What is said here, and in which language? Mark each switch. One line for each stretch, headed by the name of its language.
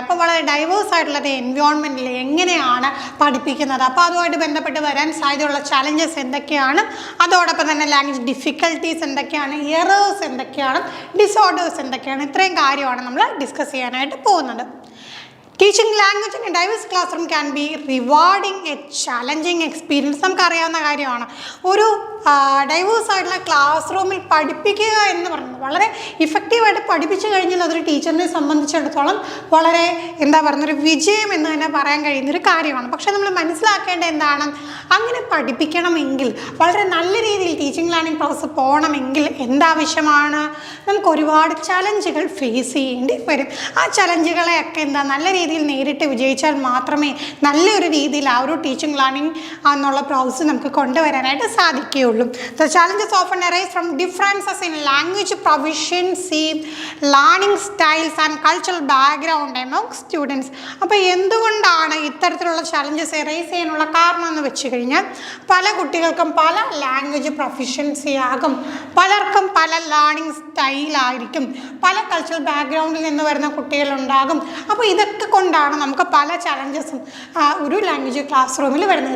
Malayalam: അപ്പോൾ വളരെ ഡൈവേഴ്സ് ആയിട്ടുള്ള എൻവയോൺമെൻറ്റിൽ എങ്ങനെയാണ് പഠിപ്പിക്കുന്നത്, അപ്പോൾ അതുമായിട്ട് ബന്ധപ്പെട്ട് വരാൻ സാധ്യതയുള്ള ചാലഞ്ചസ് എന്തൊക്കെയാണ്, അതോടൊപ്പം തന്നെ ലാംഗ്വേജ് ഡിഫിക്കൽട്ടീസ് എന്തൊക്കെയാണ്, എറേഴ്സ് എന്തൊക്കെയാണ്, ഡിസോർഡേഴ്സ് എന്തൊക്കെയാണ്, ഇത്രയും കാര്യമാണ് നമ്മൾ ഡിസ്കസ് ചെയ്യാനായിട്ട് പോകുന്നത്.
English: Teaching language in a diverse classroom can be rewarding a challenging experience.
Malayalam: നമുക്കറിയാവുന്ന കാര്യമാണ്. ഒരു ഡൈവേഴ്സ് ആയിട്ടുള്ള ക്ലാസ് റൂമിൽ പഠിപ്പിക്കുക എന്ന് പറയുന്നത് വളരെ ഇഫക്റ്റീവായിട്ട് പഠിപ്പിച്ചു കഴിഞ്ഞാൽ അതൊരു ടീച്ചറിനെ സംബന്ധിച്ചിടത്തോളം വളരെ ഒരു വിജയം എന്ന് തന്നെ പറയാൻ കഴിയുന്നൊരു കാര്യമാണ്. പക്ഷേ നമ്മൾ മനസ്സിലാക്കേണ്ട എന്താണ്, അങ്ങനെ പഠിപ്പിക്കണമെങ്കിൽ വളരെ നല്ല രീതിയിൽ ടീച്ചിങ് ലേണിംഗ് പ്രോസസ്സ് പോകണമെങ്കിൽ എന്താവശ്യമാണ്, നമുക്ക് ഒരുപാട് ചലഞ്ചുകൾ ഫേസ് ചെയ്യേണ്ടി വരും. ആ ചലഞ്ചുകളെയൊക്കെ നല്ല രീതിയിൽ നേരിട്ട് വിജയിച്ചാൽ മാത്രമേ നല്ലൊരു രീതിയിൽ ആ ഒരു ടീച്ചിങ് ലേണിംഗ് എന്നുള്ള പ്രോസസ്സ് നമുക്ക് കൊണ്ടുവരാനായിട്ട് സാധിക്കുകയുള്ളൂ.
English: The challenges often arise from differences in language proficiency, learning styles and cultural background among students.
Malayalam: അപ്പോൾ എന്തുകൊണ്ടാണ് ഇത്തരത്തിലുള്ള ചലഞ്ചസ് എറേസ് ചെയ്യാനുള്ള കാരണം എന്ന് വെച്ച് കഴിഞ്ഞാൽ പല കുട്ടികൾക്കും പല ലാംഗ്വേജ് പ്രൊഫിഷ്യൻസി ആകും, പലർക്കും പല ലേണിംഗ് സ്റ്റൈലായിരിക്കും, പല കൾച്ചറൽ ബാക്ക്ഗ്രൗണ്ടിൽ നിന്ന് വരുന്ന കുട്ടികളുണ്ടാകും. അപ്പോൾ ഇതൊക്കെ കൊണ്ടാണ് നമുക്ക് പല ചലഞ്ചസും ഒരു ലാംഗ്വേജ് ക്ലാസ് റൂമിൽ വരുന്നത്.